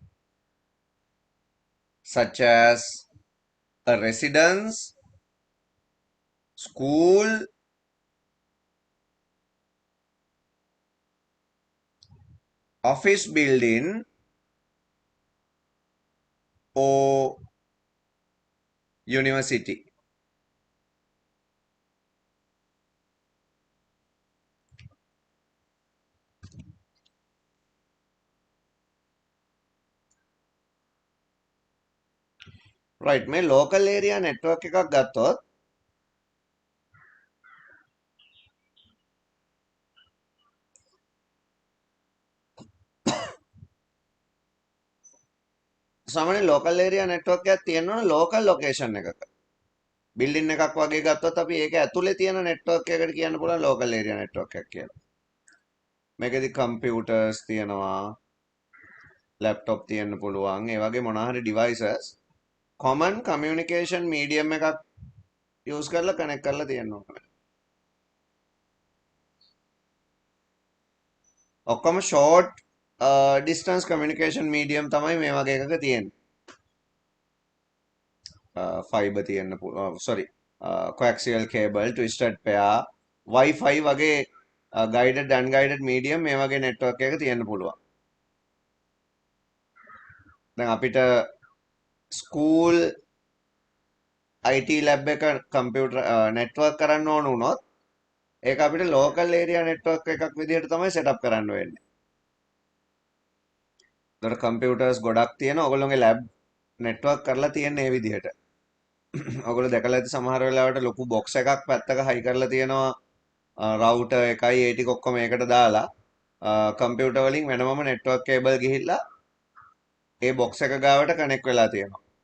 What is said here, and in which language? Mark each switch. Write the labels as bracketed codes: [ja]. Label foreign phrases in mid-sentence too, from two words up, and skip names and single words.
[en] such as a residence, school, office building, or university. [si] Right, මේ [en] local area network [si] එකක් ගත්තොත් සාමාන්‍ය [en] local area network [si] එකක් තියෙනවා [en] local location [si] එකක. building එකක් වගේ ගත්තොත් අපි ඒක ඇතුලේ තියෙන network එකකට කියන්න පුළුවන් [en] local area network [si] එකක් කියලා. මේකෙදි computers තියෙනවා, laptop තියෙන්න පුළුවන්, ඒ වගේ මොනවා හරි devices [en] common communication medium [si] එකක් use කරලා connect කරලා තියෙන්න ඕනේ. ඔක්කොම [en] short distance communication medium [si] තමයි මේ වගේ එකක තියෙන්නේ. fiber තියෙන්න පුළුවන්, [en] sorry, coaxial cable, twisted pair, Wi-Fi [si] වගේ [en] guided unguided medium [si] මේ වගේ network එකක තියෙන්න පුළුවන්. දැන් අපිට [en] school IT lab [si] එක [en] computer network [si] කරන්න ඕන වුණොත් ඒක අපිට [en] local area network [si] එකක් විදිහට තමයි setup කරන්න වෙන්නේ. ඒතර computers ගොඩක් තියෙන ඔයගොල්ලෝගේ [en] lab network [si] කරලා තියෙන්නේ මේ විදිහට. ඔයගොල්ලෝ දැකලා ඇති සමහර වෙලාවට ලොකු box එකක් පැත්තක high කරලා තියෙනවා router එකයි ඒ ටික ඔක්කොම ඒකට දාලා computer වලින් වෙනමම [en] network cable [si] ගිහිල්ලා ඒ box එක ගාවට connect වෙලා තියෙනවා.